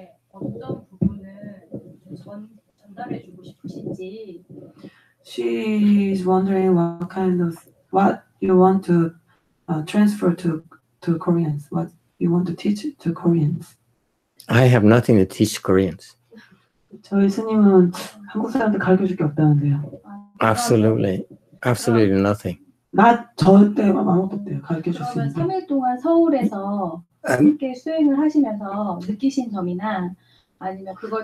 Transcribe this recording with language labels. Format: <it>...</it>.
<ko>어떤 부분을 전달해주고 싶으신지.</ko> <en>She's wondering what you want to transfer to Koreans, what you want to teach to Koreans. I have nothing to teach Koreans.</en> <ko>저희 스님은 한국 사람한테 가르쳐줄 게 없다는데요.</ko> <en>Absolutely nothing.</en> <ko>절대 아무것도 없대요. 가르쳐줄 수 그러면 있는. 3일 동안 서울에서 함께 수행을 하시면서 느끼신 점이나 아니면 그걸</ko>